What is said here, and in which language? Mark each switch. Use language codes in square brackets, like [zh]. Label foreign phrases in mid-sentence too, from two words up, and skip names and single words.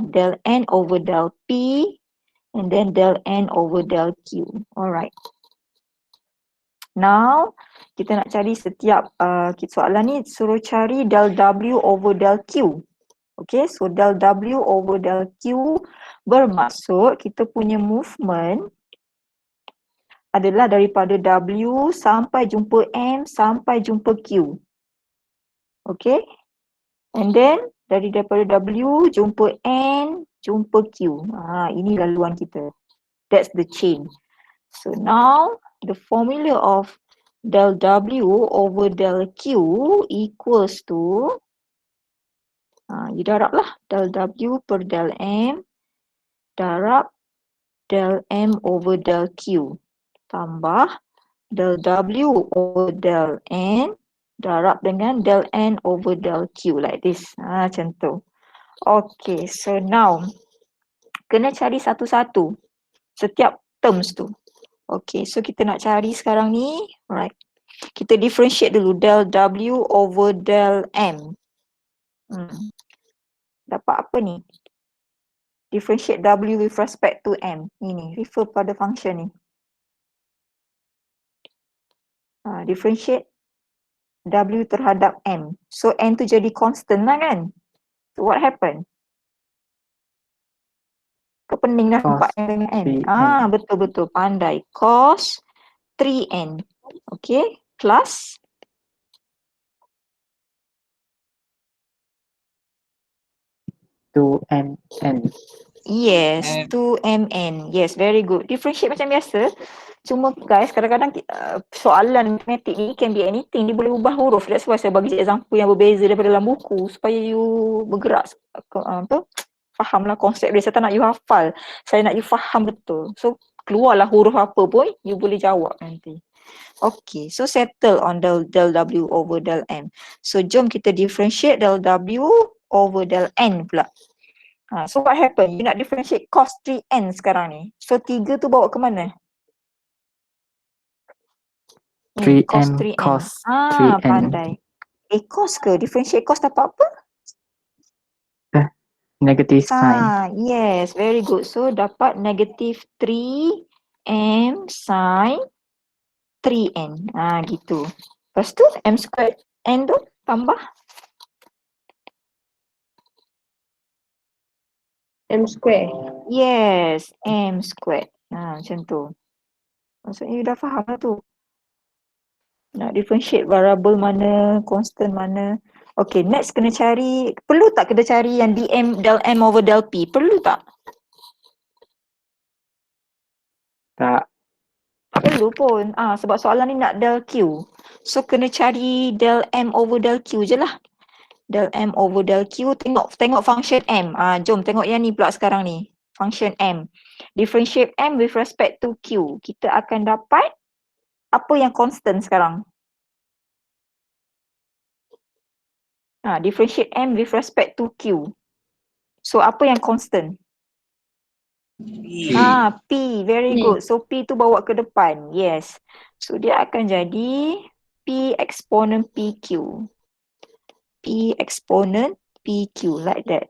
[en] Del N over del P. And then del N over del Q. Alright. [ms] Now, kita nak cari setiap soalan ni suruh cari [en] del W over del Q. Okay, so del W over del Q [ms] bermaksud kita punya movement adalah daripada W sampai jumpa M sampai jumpa Q. [en] Okay, and then [ms] daripada W jumpa N jumpa Q. Ini laluan kita. [en] That's the chain. So now the formula of del W over del Q equals to you [ms] darab lah [en] del W per del M darab del M over del Q tambah del W over del N [ms] darab dengan [en] del N over del Q like this. [ms] Macam tu. [en] Okay, so [ms] now kena cari satu-satu setiap terms tu. [en] Okay, so [ms] kita nak cari sekarang ni. Alright. Kita differentiate dulu [en] del W over del M. [ms] Dapat apa ni? [en] Differentiate W with respect to M. [ms] Ini, refer pada function ni. Differentiate W terhadap M. So N tu jadi constant lah kan? [en] So what happen? [ms] Kau pening dah nampak N dengan N. Betul-betul pandai. Cos 3N. [en] Okay, plus to MN. yes, 2mn. Yes, very good. [ms] Differentiate macam biasa. Cuma guys, kadang-kadang soalan matematik ni [en] can be anything. [ms] Dia boleh ubah huruf. [en] That's why [ms] saya bagi example yang berbeza daripada dalam buku supaya you bergerak fahamlah konsep dia. Saya tak nak you hafal. Saya nak you faham betul. So keluarlah huruf apa pun, you boleh jawab nanti. [en] Okay, so settle on del W over del M. [ms] So jom kita differentiate del W over del N pula. [en] So what happen? [ms] You nak differentiate cos 3N sekarang ni. So 3 tu bawa ke mana? 3M cos 3N. cos 3N. Pandai. Cos ke? Differentiate cos dapat apa? [en] Negative sign. Yes, very good. [ms] So dapat [en] negative 3M sin 3N. [ms] Gitu. Lepas tu [en] M squared N [ms] tu tambah [en] M square. yes, M squared. [ms] Macam tu. Maksudnya you dah faham lah tu. Nak differentiate variable mana, constant mana. [en] Okay, next [ms] kena cari, perlu tak kena cari yang dm [en] del M over del P? [ms] Perlu tak? Tak. Tak perlu pun. Sebab soalan ni nak del Q. So kena cari del M over del Q je lah. Del M over del Q. Tengok function M. Jom tengok yang ni pula sekarang ni. [en] Function M. Differentiate M with respect to Q. [ms] Kita akan dapat apa yang constant sekarang? [en] Differentiate M with respect to Q. [ms] So apa yang constant? [en] P. Very good. [ms] So P tu bawa ke depan. Yes. So dia akan jadi P exponent PQ. [en] P exponent PQ like that.